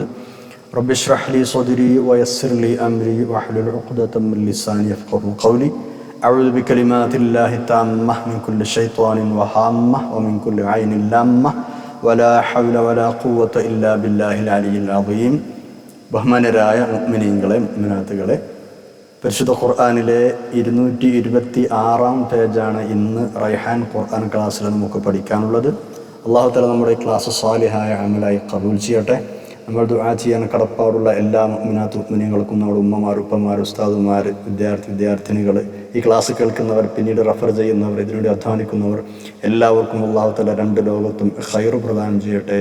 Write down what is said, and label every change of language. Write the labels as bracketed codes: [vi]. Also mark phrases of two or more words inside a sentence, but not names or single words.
[ar] رب اشرح لي صدري ويسر لي أمري واحلل عقدة من لساني يفقهوا قولي. أعوذ بكلمات الله التامة من كل شيطان وهامة ومن كل عين لامة ولا حول ولا قوة إلا بالله العلي العظيم. [ml] ബഹുമാനരായ മുഅ്മിനീങ്ങളെ മുഅ്മിനാത്തുകളെ, പരിശുദ്ധ ഖുർആനിലെ 226 പേജാണ് ഇന്ന് റൈഹാൻ ഖുർആൻ ക്ലാസ്സിൽ നമുക്ക് പഠിക്കാനുള്ളത്. [ar] الله تعالى [ml] നമ്മുടെ ഈ ക്ലാസ് സാലിഹായ അമലായി ഖബൂൽ ചെയ്യട്ടെ. നമ്മൾ ദുആ ചെയ്യാൻ കടപ്പാടുള്ള എല്ലാ മുഅ്മിനാത്ത് മുഅ്മിനീങ്ങൾക്കും, നമ്മുടെ ഉമ്മമാർ, ഉപ്പമാർ, ഉസ്താദുമാർ, വിദ്യാർത്ഥിനികൾ, ഈ ക്ലാസ് കേൾക്കുന്നവർ, പിന്നീട് റഫർ ചെയ്യുന്നവർ, ഇതിനുവേണ്ടി അധ്വാനിക്കുന്നവർ എല്ലാവർക്കും [ar] الله تعالى [ml] രണ്ട് ലോകത്തും ഖൈർ പ്രദാനം ചെയ്യട്ടെ.